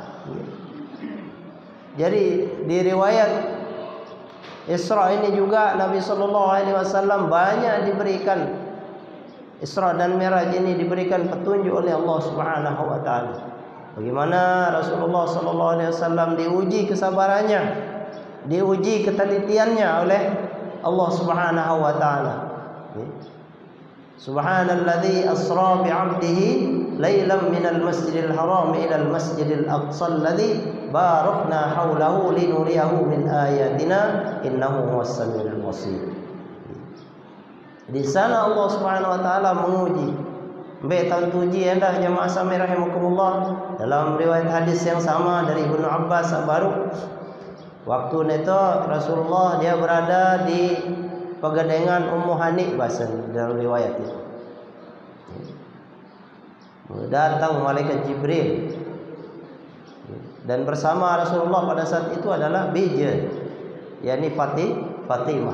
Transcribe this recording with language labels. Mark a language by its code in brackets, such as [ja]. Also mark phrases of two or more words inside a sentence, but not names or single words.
[id] Jadi di riwayat Isra ini juga Nabi [ar] صلى الله عليه وسلم [id] banyak diberikan, Isra dan Mi'raj ini diberikan petunjuk oleh Allah [ar] سبحانه وتعالى. [id] Bagaimana Rasulullah [ar] صلى الله عليه وسلم [id] diuji kesabarannya, diuji ketelitiannya oleh Allah [ar] سبحانه وتعالى. سبحان الذي أسرى بعبده ليلا من المسجد الحرام إلى المسجد الأقصى الذي باركنا حوله لنريه من آياتنا إنه هو السميع البصير. [id] Di sana Allah [ar] سبحانه وتعالى [id] menguji. Mbek uji anda jemaah sami rahimakumullah, dalam riwayat hadis yang sama dari Ibnu Abbas baru waktu itu Rasulullah dia berada di pegandengan Ummu Hani bahasa dalam riwayat itu. Datang malaikat Jibril dan bersama Rasulullah pada saat itu adalah bija, yakni Fatimah.